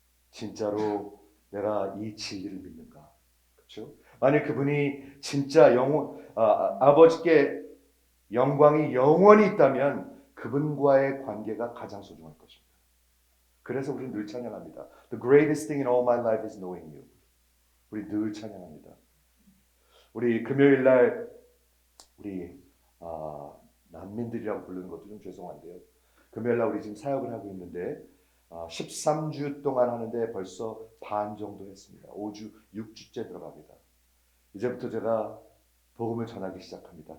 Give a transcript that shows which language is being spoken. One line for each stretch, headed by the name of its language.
Korean: 진짜로 내가 이 진리를 믿는가? 그렇죠? 만약 그분이 진짜 아버지께 영광이 영원히 있다면 그분과의 관계가 가장 소중할 것입니다. 그래서 우리는 늘 찬양합니다.
English: The greatest thing in all my life is knowing you.
Korean: 우리 늘 찬양합니다. 우리 금요일 날 우리 난민들이라고 부르는 것도 좀 죄송한데요. 금요일 날 우리 지금 사역을 하고 있는데 13주 동안 하는데 벌써 반 정도 했습니다. 5주, 6주째 들어갑니다. 이제부터 제가 복음을 전하기 시작합니다.